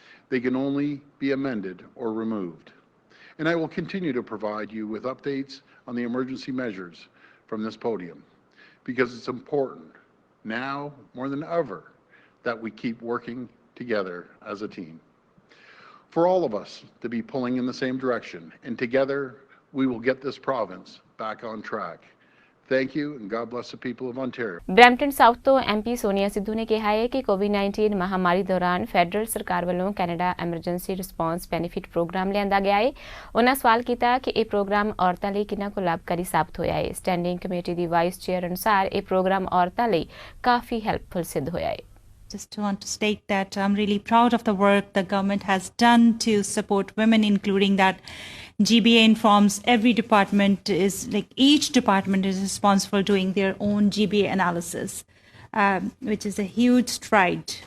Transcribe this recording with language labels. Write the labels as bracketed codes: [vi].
[en] They can only be amended or removed. And I will continue to provide you with updates on the emergency measures from this podium, because it's important now more than ever that we keep working together as a team. For all of us to be pulling in the same direction, and together we will get this province back on track. Thank you and God bless the people of Ontario. [pa] Brampton south ਤੋਂ MP Sonia Sidhu ਨੇ ਕਿਹਾ ਹੈ ਕਿ COVID-19 ਮਹਾਮਾਰੀ ਦੌਰਾਨ federal ਸਰਕਾਰ ਵੱਲੋਂ Canada emergency response benefit programme ਲਿਆਂਦਾ ਗਿਆ ਹੈ। ਉਹਨਾਂ ਸਵਾਲ ਕੀਤਾ ਕਿ ਇਹ ਪ੍ਰੋਗਰਾਮ ਔਰਤਾਂ ਲਈ ਕਿੰਨਾ ਕੁ ਲਾਭਕਾਰੀ ਸਾਬਤ ਹੋਇਆ ਹੈ। ਸਟੈਂਡਿੰਗ ਕਮੇਟੀ ਦੀ ਵਾਈਸ ਚੇਅਰ ਅਨੁਸਾਰ ਇਹ ਪ੍ਰੋਗਰਾਮ ਔਰਤਾਂ ਲਈ ਕਾਫੀ ਹੈਲਪਫੁਲ ਸਿੱਧ ਹੋਇਆ ਹੈ। [en] Just want to state that I'm really proud of the work the government has done to support women, including that GBA informs every department is like each department is responsible doing their own GBA analysis, which is a huge stride.